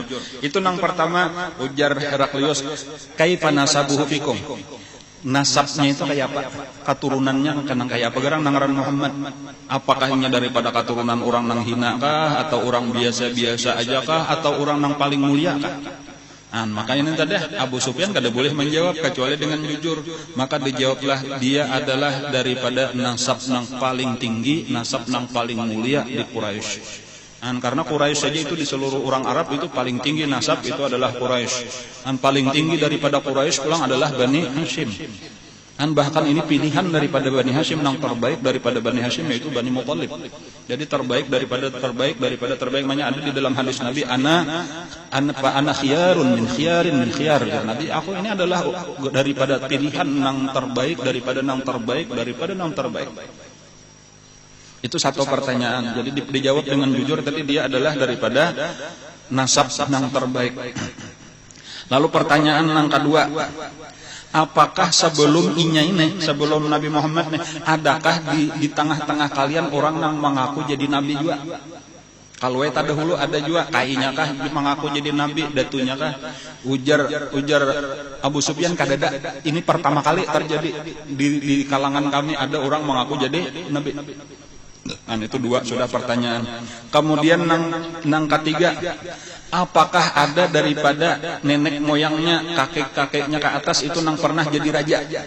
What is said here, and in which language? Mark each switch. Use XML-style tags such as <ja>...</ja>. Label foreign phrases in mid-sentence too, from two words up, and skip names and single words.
<bjn>Itu nang pertama ujar Heraklius,</bjn> <ar>kaifa nasabuhu fikum?</ar> <id>Nasabnya itu kayak apa?</id> <bjn>Keturunannya kenang kayak apa? Gerang nangaran Muhammad. Apakah ini daripada keturunan orang nang hina kah, atau orang biasa-biasa aja kah, atau orang nang paling mulia kah? Makanya tadi Abu Sufyan kada boleh menjawab kecuali dengan jujur. Maka dijawablah dia adalah daripada nasab nang paling tinggi, nasab nang paling mulia di Quraisy.</bjn> <id>Karena Quraisy saja itu di seluruh orang Arab itu paling tinggi nasab itu adalah Quraisy. Paling tinggi daripada Quraisy pulang adalah Bani Hashim. Bahkan ini pilihan daripada Bani Hashim yang terbaik daripada Bani Hashim yaitu Bani Muthalib. Jadi terbaik daripada terbaik makanya ada di dalam hadis Nabi</id> <ar>ana khiyarun min khiyarin min khiyar.</ar> <id>Nabi aku ini adalah daripada pilihan yang terbaik daripada yang terbaik daripada yang terbaik. Itu satu pertanyaan. Jadi dijawab dengan jujur tadi dia adalah daripada nasab yang terbaik. Lalu pertanyaan yang kedua, apakah sebelum sebelum Nabi Muhammad adakah di tengah-tengah kalian orang yang mengaku jadi nabi juga?</id> <bjn>Kalau eta dahulu ada juga kainya kah mengaku jadi nabi, datunya kah? Ujar Abu Sufyan kadada.</bjn> <id>Ini pertama kali terjadi di kalangan kami ada orang mengaku jadi nabi.</id> <bjn>Itu dua sudah pertanyaan. Kemudian nang ketiga, apakah ada daripada nenek moyangnya, kakek-kakeknya ke atas itu nang pernah jadi raja?</bjn>